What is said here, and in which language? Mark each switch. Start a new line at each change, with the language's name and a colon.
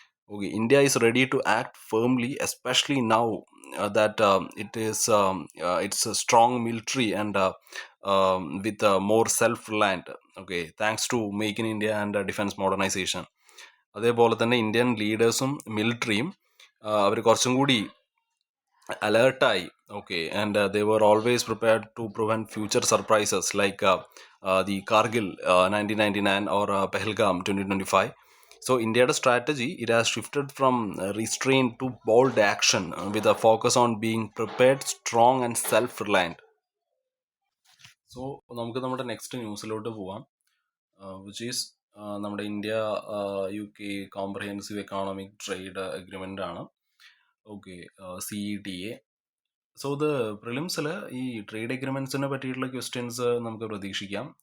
English: Okay, India is ready to act firmly, especially now that it's a strong military and with more self-reliant. Okay, thanks to Make in India and defense modernization.
Malayalam: അതേപോലെ തന്നെ Indian ലീഡേഴ്സും മിലിറ്ററിയും അവർ കുറച്ചും കൂടി അലേർട്ടായി.
English: Okay, and they were always prepared to prevent future surprises like the Kargil 1999 or Pahalgam 2025. So ഇന്ത്യയുടെ strategy it has shifted from restraint to bold action with a focus on being prepared, strong and self-reliant.
Malayalam: So നമുക്ക് നമ്മുടെ next ന്യൂസിലോട്ട് പോവാം, which is നമ്മുടെ India UK comprehensive economic trade agreement ആണ്. Okay, CETA. So ഇത് പ്രിലിംസിൽ ഈ trade എഗ്രിമെൻറ്റ്സിനെ പറ്റിയിട്ടുള്ള questions നമുക്ക് പ്രതീക്ഷിക്കാം.